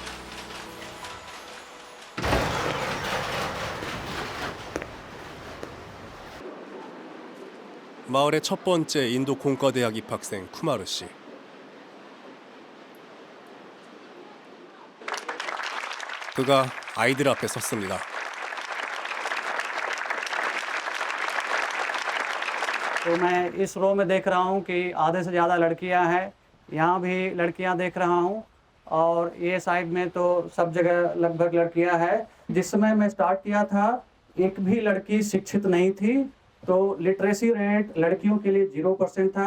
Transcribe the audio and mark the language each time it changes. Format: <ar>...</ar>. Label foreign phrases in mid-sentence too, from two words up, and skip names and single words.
<ko>마을의 첫 번째 인도 공과대학 입학생 쿠마르 씨. 그가 아이들 앞에 섰습니다.</ko> <hi>तो मैं इस रो में देख रहा हूँ कि आधे से ज़्यादा लड़कियाँ हैं, यहाँ भी लड़कियाँ देख रहा हूँ और ये साइड में तो सब जगह लगभग लड़कियाँ हैं। जिस समय मैं स्टार्ट किया था एक भी लड़की शिक्षित नहीं थी, तो</hi> <en>literacy rate</en> <hi>लड़कियों के लिए 0% था।</hi>